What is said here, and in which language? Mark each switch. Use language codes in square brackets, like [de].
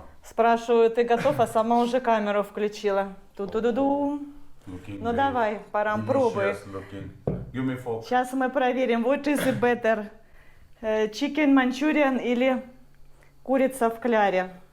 [ru] Спрашиваю, ты готов, а сама уже камеру включила. Ту-ду-ду-ду. Ну, давай, Парам, пробуй. Сейчас мы проверим, [en] what is it better? [ru] Чикен манчуриан или курица в кляре?